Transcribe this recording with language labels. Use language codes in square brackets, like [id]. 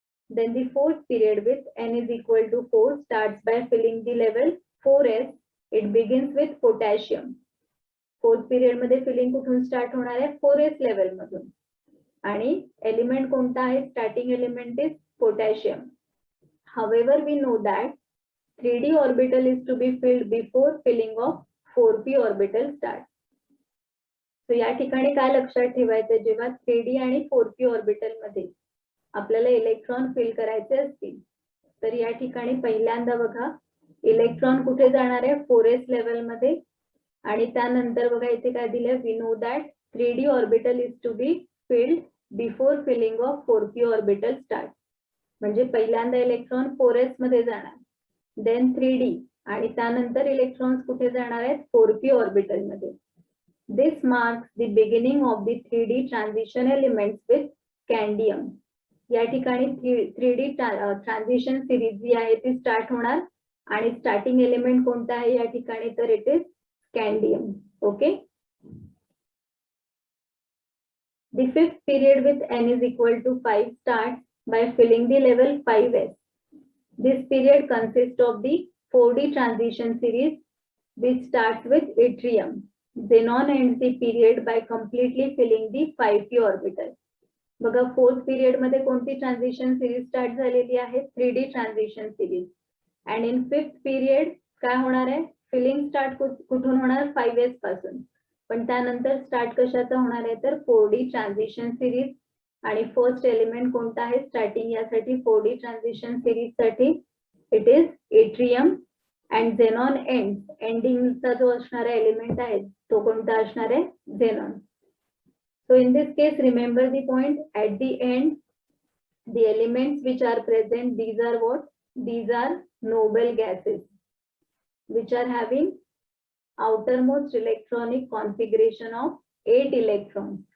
[en] Then the fourth period with n is equal to 4 starts by filling the level 4s. It begins with potassium. [mr] Fourth period मध्ये feeling कुठून start होणार आहे? 4s level मधून. आणि element कोणता आहे? [en] Starting element is potassium. However, we know that 3d orbital is to be filled before filling of 4p orbital starts. [mr] So या ठिकाणी काय लक्षात ठेवायचं? जेव्हा 3d आणि 4p ऑर्बिटल मध्ये आपल्याला इलेक्ट्रॉन फिल करायचे असतील तर या ठिकाणी पहिल्यांदा बघा इलेक्ट्रॉन कुठे जाणार आहे? 4s लेवल मध्ये. आणि त्यानंतर बघा इथे काय दिलंय? [en] We know that 3d orbital is to be filled before filling of 4p orbital starts. [mr] म्हणजे पहिल्यांदा इलेक्ट्रॉन 4s मध्ये जाणार, [en] then [mr] 3d आणि त्यानंतर इलेक्ट्रॉन्स कुठे जाणार आहेत? 4p ऑर्बिटल मध्ये. [en] This marks the beginning of the 3d transition elements with scandium. [mr] या ठिकाणी 3d ट्रान्झिशन सिरीज जी आहे ती स्टार्ट होणार आणि स्टार्टिंग एलिमेंट कोणता आहे या ठिकाणी, तर [en] It is scandium. Okay. The fifth period with n is equal to 5 starts by filling the level 5s. This period consists of the 4D transition series which starts with yttrium. Xenon ends the period by completely filling the 5p orbital. [mr] बघा fourth period मध्ये कोणती transition series start झालेली आहे, 3D transition series. [en] and in fifth period [mr] काय होणार आहे, feeling start कुठून होणार, 5s पासून. पण त्यानंतर स्टार्ट कशाचा होणार आहे, तर 4D ट्रान्झिशन सिरीज. आणि फर्स्ट एलिमेंट कोणता आहे स्टार्टिंग यासाठी 4D ट्रान्झिशन सिरीज साठी, [en] It is yttrium. [mr] And xenon एंडिंगचा जो असणारा एलिमेंट आहे तो कोणता असणार आहे, xenon. [en] So in this case, remember the point at the end, the elements which are present, these are what? These are noble gases, which are having outermost electronic configuration of 8 electrons.